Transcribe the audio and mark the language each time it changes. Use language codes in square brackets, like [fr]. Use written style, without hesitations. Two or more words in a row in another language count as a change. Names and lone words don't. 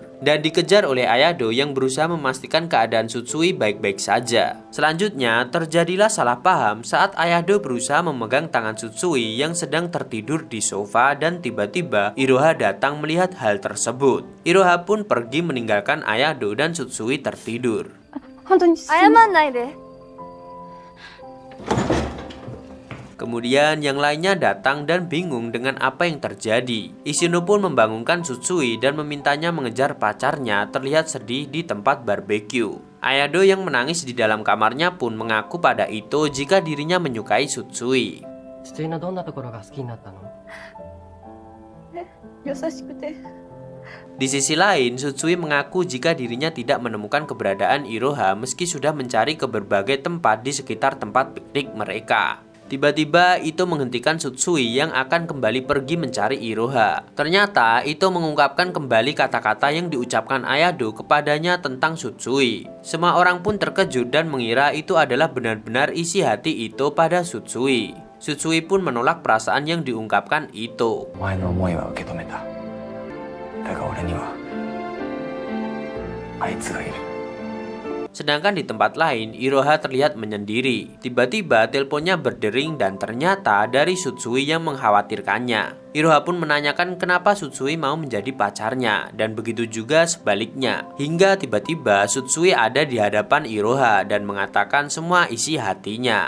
[id] Dan dikejar oleh Ayado yang berusaha memastikan keadaan Tsutsui baik-baik saja. Selanjutnya, terjadilah salah paham saat Ayado berusaha memegang tangan Tsutsui yang sedang tertidur di sofa dan tiba-tiba Iroha datang melihat hal tersebut. Iroha pun pergi meninggalkan Ayado dan Tsutsui tertidur. [ja] 謝んないで。 [id] Kemudian yang lainnya datang dan bingung dengan apa yang terjadi. Ishino pun membangunkan Tsutsui dan memintanya mengejar pacarnya terlihat sedih di tempat barbeque. Ayado yang menangis di dalam kamarnya pun mengaku pada Ito jika dirinya menyukai Tsutsui. [ja] 父のどんなところが好きになったの？優しくて。 [id] Di sisi lain, Tsutsui mengaku jika dirinya tidak menemukan keberadaan Iroha meski sudah mencari ke berbagai tempat di sekitar tempat piknik mereka. Tiba-tiba Ito menghentikan Tsutsui yang akan kembali pergi mencari Iroha. Ternyata Ito mengungkapkan kembali kata-kata yang diucapkan Ayado kepadanya tentang Tsutsui. Semua orang pun terkejut dan mengira itu adalah benar-benar isi hati Ito pada Tsutsui. Tsutsui pun menolak perasaan yang diungkapkan Ito. [ja] お前の思いは受け止めた。だが俺にはあいつがいる。 [id] Sedangkan di tempat lain, Iroha terlihat menyendiri. Tiba-tiba teleponnya berdering dan ternyata dari Tsutsui yang mengkhawatirkannya. Iroha pun menanyakan kenapa Tsutsui mau menjadi pacarnya dan begitu juga sebaliknya. Hingga tiba-tiba Tsutsui ada di hadapan Iroha dan mengatakan semua isi hatinya.